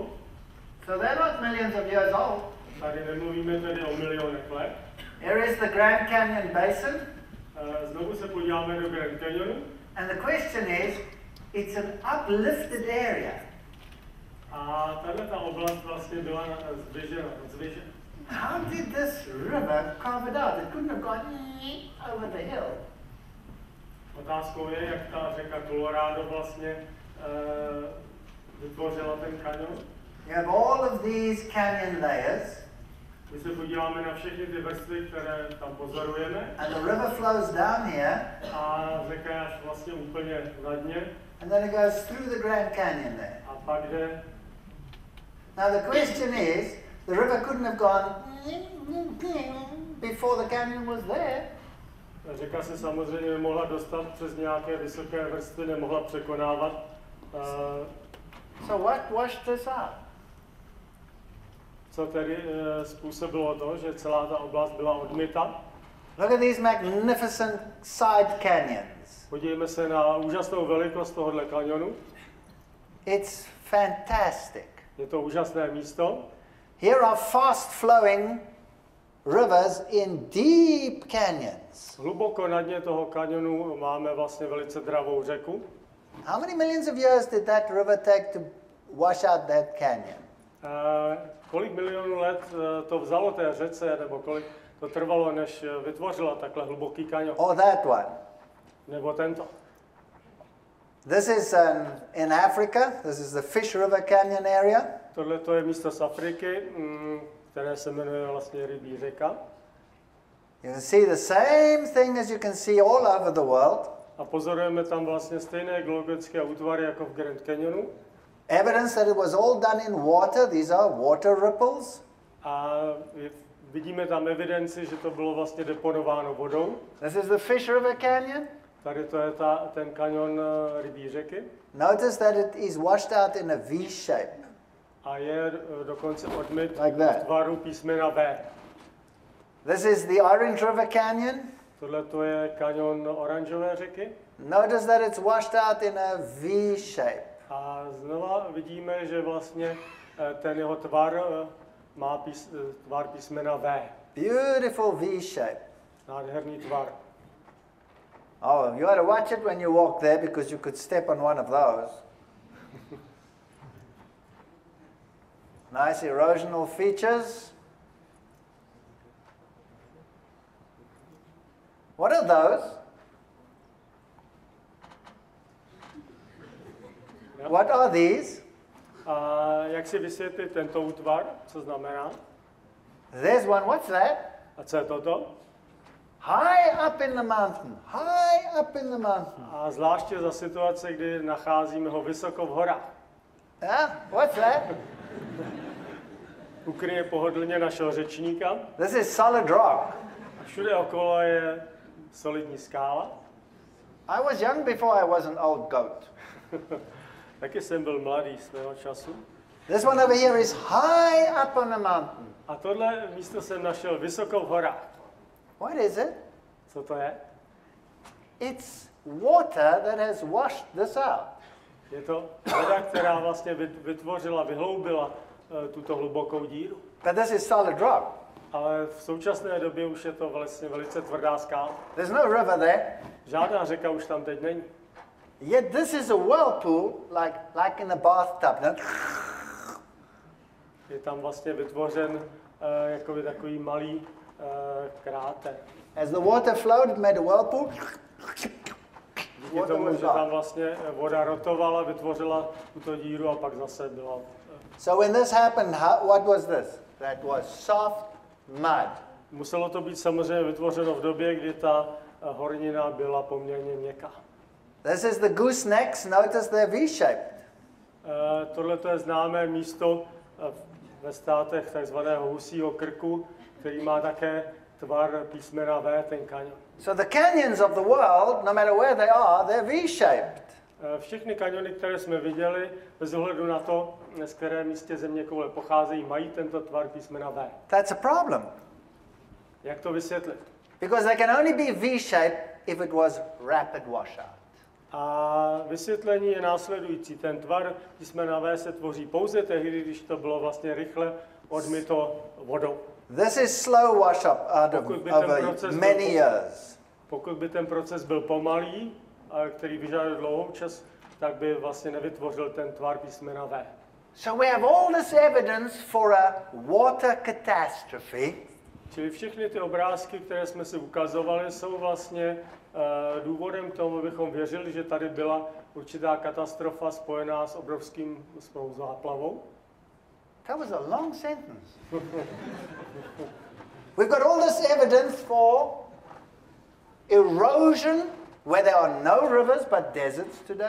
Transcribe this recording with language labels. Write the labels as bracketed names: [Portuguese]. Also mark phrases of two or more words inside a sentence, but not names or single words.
[English] So they're not millions of years old. [Czech] Tady nemluvíme tedy o milionech let. [English] Here is the Grand Canyon Basin. [Czech] Znovu se podíváme do Grand Canyonu. [English] And the question is, it's an uplifted area. [Czech] A tato oblast vlastně byla zdvižena. [English] How did this river carve it out? It couldn't have gone over the hill. [Czech] Otázkou je, jak ta řeka Colorado vlastně vytvořila ten kanion. [English] You have all of these canyon layers. [Czech] My se podíváme na všechny ty vrstvy, které tam pozorujeme. [English] And the river flows down here. [Czech] A řeka je až vlastně úplně na dně. [English] And then it goes through the Grand Canyon there. [Czech] A pak jde. [English] Now the question is, the river couldn't have gone before the canyon was there. [Czech] Řeka se samozřejmě nemohla dostat přes nějaké vysoké vrstvy, nemohla překonávat. [English] So what washed this out? [Czech] Co tedy způsobilo to, že celá ta oblast byla odmyta? [English] Look at these magnificent side canyons. [Czech] Podívejme se na úžasnou velikost tohohle kanionu. [English] It's fantastic. [Czech] Je to úžasné místo. [English] Here are fast flowing rivers in deep canyons. [Czech] Hluboko na dně toho kanionu máme vlastně velice dravou řeku. [English] How many millions of years did that river take to wash out that canyon? [Czech] Kolik milionů let to vzalo té řece, nebo kolik to trvalo, než vytvořila takhle hluboký kanion? [English] Or that one? [Czech] Nebo tento? [English] This is in Africa. This is the Fish River Canyon area. [Czech] Tohle to je místo z Afriky, které se jmenuje vlastně Rybí řeka. [English] You can see the same thing as you can see all over the world. [Czech] A pozorujeme tam vlastně stejné geologické útvary jako v Grand Canyonu. [English] Evidence that it was all done in water. These are water ripples. [Czech] A vidíme tam evidenci, že to bylo vlastně deponováno vodou. [English] This is the Fish River Canyon. [Czech] Tady to je ten kanion Rybí řeky. [English] Notice that it is washed out in a V shape. [Czech] A je dokonce odmyt [English] Like that. [Czech] v tvaru písmena V. [English] This is the Orange River Canyon. [Czech] Tohle to je kaňon Oranžové řeky. [English] Notice that it's washed out in a V shape. [Czech] A znova vidíme, že vlastně ten jeho tvar má tvar písmena V. [English] Beautiful V shape. [Czech] Nádherný tvar. [English] Oh, you ought to watch it when you walk there because you could step on one of those. Nice erosional features. What are those? Yep. What are these? [Czech] A jak si vysvětlit tento útvar? Co znamená? [English] There's one. What's that? [Czech] A co je toto? [English] High up in the mountain. High up in the mountain. [Czech] A zvláště za situace, kdy nacházíme ho vysoko v horách. [English] Yeah? What's that? [Czech] Ukryje pohodlně našeho řečníka. [English] This is solid rock. [Czech] Všude okolo je solidní skála. [English] I was young before I was an old goat. [Czech] Taky jsem byl mladý svého času. [English] This one over here is high up on the mountain. [Czech] A tohle místo jsem našel vysoko v horách. [English] What is it? [Czech] Co to je? [English] It's water that has washed this out. [Czech] Je to voda, která vlastně vyhloubila tuto hlubokou díru. [English] But this is solid rock. [Czech] Ale v současné době už je to vlastně velice tvrdá skála. [English] There's no river there. [Czech] Žádná řeka už tam teď není. [English] Yet this is a whirlpool, like in a bathtub. [Czech] Je tam vlastně vytvořen jakoby takový malý kráter. [English] As the water flowed, it made a whirlpool. [Czech] Díky tomu, že tam vlastně voda rotovala, vytvořila tuto díru a pak zase byla. [English] So when this happened, what was this? That was soft mud. [Czech] Muselo to být samozřejmě vytvořeno v době, kdy ta hornina byla poměrně měkká. [English] This is the goosenecks. Notice they're V-shaped. [Czech] Tohle je známé místo ve státech takzvaného husího krku, který má také tvar písmena V, ten kaňon. [English] So the canyons of the world, no matter where they are, they're V-shaped. [Czech] Všechny kaňony, které jsme viděli, bez ohledu na to, z které místě země koule pocházejí, mají tento tvar písmena V. [English] That's a problem. [Czech] Jak to vysvětlit? [English] Because they can only be V-shaped if it was rapid washout. [Czech] A vysvětlení je následující. Ten tvar písmena V se tvoří pouze tehdy, když to bylo vlastně rychle odmyto vodou. [English] This is slow wash up out of over many years. [Czech] Pokud by ten proces byl pomalý, který vyžaduje dlouhou čas, tak by vlastně nevytvořil ten tvar písmena V. [English] So we have all this evidence for a water catastrophe. [Czech] Čili všechny ty obrázky, které jsme si ukazovali, jsou vlastně důvodem k tomu, abychom věřili, že tady byla určitá katastrofa spojená s obrovským záplavou. [English] That was a long sentence. We've got all this evidence for erosion, where there are no rivers but deserts today.